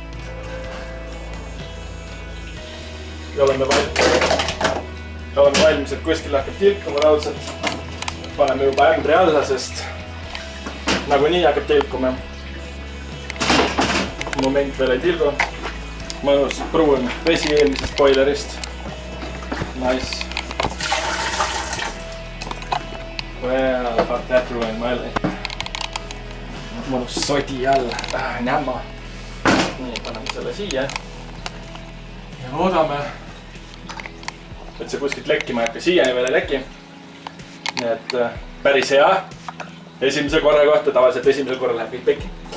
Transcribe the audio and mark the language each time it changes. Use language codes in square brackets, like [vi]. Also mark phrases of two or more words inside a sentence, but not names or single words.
[et] Ja oleme valmis, et kuskil hakkab tilkuma raudselt. Paneme juba ämbri alla, sest nagunii hakkab tilkuma. Moment veel ei tilgu. Mõnus pruun vesi eelmisest boilerist. Nice. [en] Well, fuck that ruined my life. [et] Mõnus sodi all. Nämma. Nii, paneme selle siia. Ja loodame, et see kuskilt lekkima ei hakka, siiani veel ei leki. Nii et päris hea. Esimese korra kohta, tavaliselt esimesel korral läheb kõik pekki.